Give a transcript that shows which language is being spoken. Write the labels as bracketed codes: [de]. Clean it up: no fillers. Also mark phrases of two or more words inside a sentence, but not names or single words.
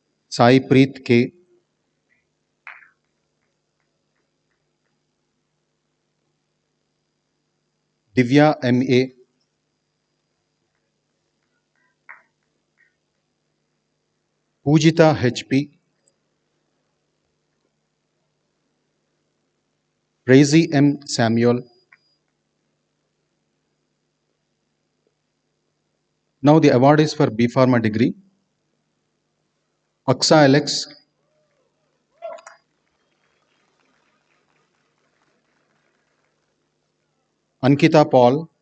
[en] Sai Preet K, Divya M.A., Pujita H.P., Praisy M. Samuel. Now the award is for B Pharma degree. Aksa Alex, Ankita Paul,